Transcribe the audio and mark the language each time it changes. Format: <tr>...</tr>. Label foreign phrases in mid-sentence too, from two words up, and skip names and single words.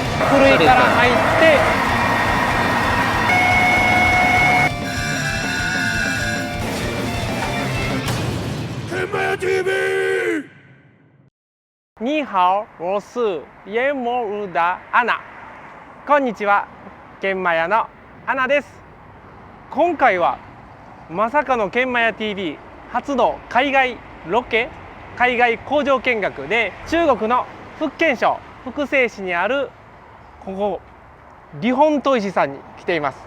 <ja>古いから入って。</ja> <zh>你好，我是研磨屋的アナ。</zh> <ja>こんにちは、研磨屋のアナです。今回はまさかの研磨屋 TV 初の海外ロケ、海外工場見学で中国の福建省福清市にあるここリホン砥石さんに来ています。</ja>